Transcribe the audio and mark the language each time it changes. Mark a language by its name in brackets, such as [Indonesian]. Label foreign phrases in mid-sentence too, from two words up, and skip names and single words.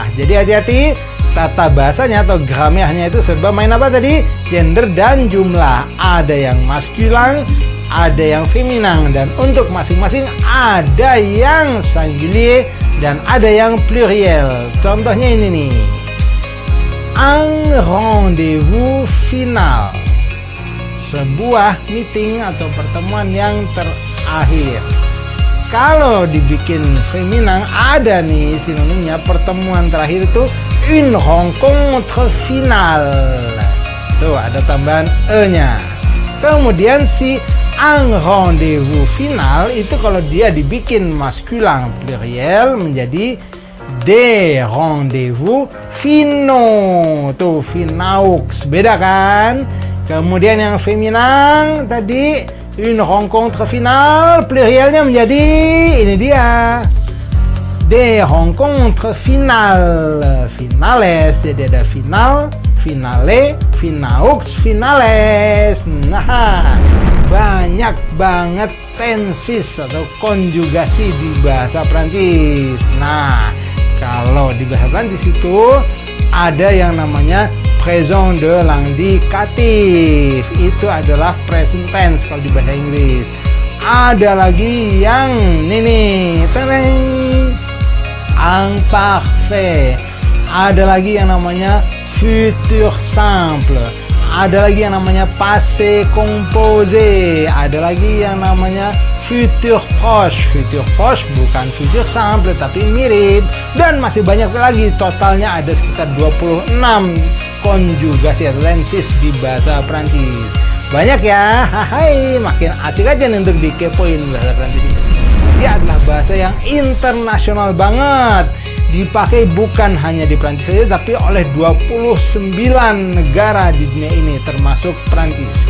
[Indonesian] Jadi hati-hati, tata bahasanya atau gramernya itu serba main apa tadi? Gender dan jumlah. Ada yang maskulin, ada yang feminin, dan untuk masing-masing ada yang singulier dan ada yang pluriel. Contohnya ini nih. [French] Un rendez-vous final, [Indonesian] sebuah meeting atau pertemuan yang terakhir. Kalau dibikin feminin ada nih sinonimnya, pertemuan terakhir itu [French] une rencontre finale. [Indonesian] Tuh ada tambahan e-nya. Kemudian si [French] un rendez-vous final [Indonesian] itu kalau dia dibikin maskulin pluriel menjadi [French] des rendez-vous finaux. [Indonesian] Tuh finaux, beda kan? Kemudian yang feminin tadi [French] une rencontre finale, [Indonesian] plurielnya menjadi ini dia, [French] des rencontres finales, finales. [Indonesian] Jadi ada final, finale, finaux, finales. Nah, banyak banget tenses atau konjugasi di bahasa Prancis. Nah, kalau di bahasa Prancis itu ada yang namanya [French] présent de l'indicatif. [Indonesian] Itu adalah [English] present tense [Indonesian] kalau di bahasa Inggris. Ada lagi yang ini nih, imparfait. ada lagi yang namanya [French] futur simple, [Indonesian] ada lagi yang namanya [French] passé composé, [Indonesian] ada lagi yang namanya [French] futur proche. Futur proche [Indonesian] bukan [French] futur simple [Indonesian] tapi mirip, dan masih banyak lagi. Totalnya ada sekitar 26 konjugasi atau tenses di bahasa Prancis. Banyak ya, hai, makin asik aja nih untuk dikepoin bahasa Prancis ini. Dia adalah bahasa yang internasional banget, dipakai bukan hanya di Prancis saja tapi oleh 29 negara di dunia ini termasuk Prancis.